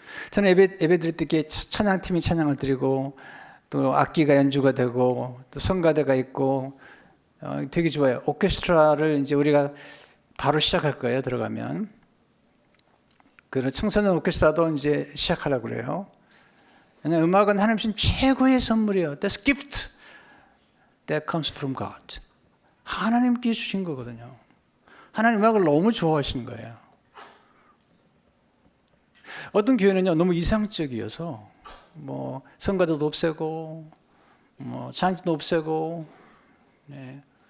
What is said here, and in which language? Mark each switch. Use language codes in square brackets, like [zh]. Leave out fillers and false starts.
[ko] 저는 예배 드릴 때 찬양팀이 찬양을 드리고 또 악기가 연주가 되고 또 성가대가 있고 되게 좋아요. 오케스트라를 이제 우리가 바로 시작할 거예요. 들어가면 그 청소년 오케스트라도 이제 시작하려고 그래요. 왜냐하면 음악은 하나님 주신 최고의 선물이에요. [en] That's gift that comes from God. [ko] 하나님께 주신 거거든요. 하나님 음악을 너무 좋아하시는 거예요. 어떤 교회는요 너무 이상적이어서 뭐 성가대도 없애고 뭐 찬양도 없애고, 네.